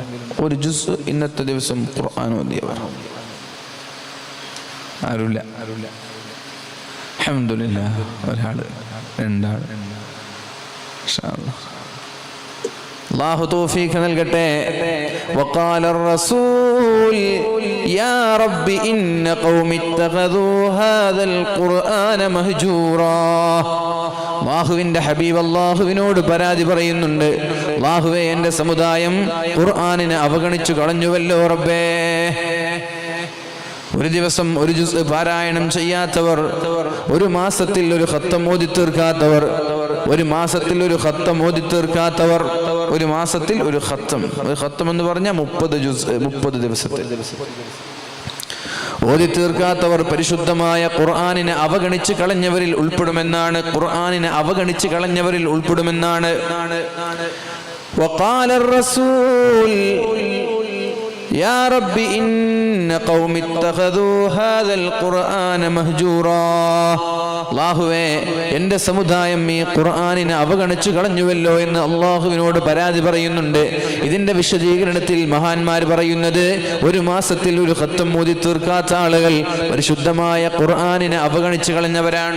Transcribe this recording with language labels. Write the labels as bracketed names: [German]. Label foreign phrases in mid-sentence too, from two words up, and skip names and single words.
[Malayalam] ഒരു ജുസ് ഇന്നത്തെ ദിവസം ഖുർആൻ ഓതിയവർ? ആരുമില്ല. അൽഹംദുലില്ലാഹ്. ഒരാള്, രണ്ടാള്. അല്ലാഹു തൗഫീഖ് നൽകട്ടെ. [Arabic] വഖാല الرسول يا رب إن قوم اتخذوا هذا القرآن مهجورا. [Malayalam] അല്ലാഹുവിന്റെ ഹബീബ് അല്ലാഹുവിനോട് പരാതി പറയുന്നുണ്ട്, അല്ലാഹുവേ എൻ്റെ സമുദായം ഖുർആനിനെ അവഗണിച്ചു കളഞ്ഞുവല്ലോ റബ്ബേ. ഒരു ദിവസം ഒരു ജുസ് പാരായണം ചെയ്യാത്തവർ, ഒരു മാസത്തിൽ ഒരു ഖത്തം ഓതി തീർക്കാത്തവർ, ഒരു മാസത്തിൽ ഒരു ഖത്തം ഓതി തീർക്കാത്തവർ, ഒരു മാസത്തിൽ ഒരു ഖത്തം എന്ന് പറഞ്ഞാൽ 30 ജുസ് 30 ദിവസത്തിൽ ഓതി തീർക്കാത്തവർ പരിശുദ്ധമായ ഖുർആനിനെ അവഗണിച്ച് കളഞ്ഞവരിൽ ഉൾപ്പെടുമെന്നാണ്. ഖുർആനിനെ അവഗണിച്ച് കളഞ്ഞവരിൽ ഉൾപ്പെടുമെന്നാണ്. [Arabic] വഖാല الرسول يا رب إن قوم اتخذوا هذا القرآن مهجورا. [Malayalam] അല്ലാഹുവേ എൻ്റെ സമുദായം ഈ ഖുർആനിനെ അവഗണിച്ചു കളഞ്ഞുവല്ലോ എന്ന് അല്ലാഹുവിനോട് പരാതി പറയുന്നുണ്ട്. ഇതിന്റെ വിശദീകരണത്തിൽ മഹാന്മാർ പറയുന്നത്, ഒരു മാസത്തിൽ ഒരു ഖത്തം ഓതി തീർക്കാത്ത ആളുകൾ പരിശുദ്ധമായ ഖുർആനിനെ അവഗണിച്ചു കളഞ്ഞവരാണ്.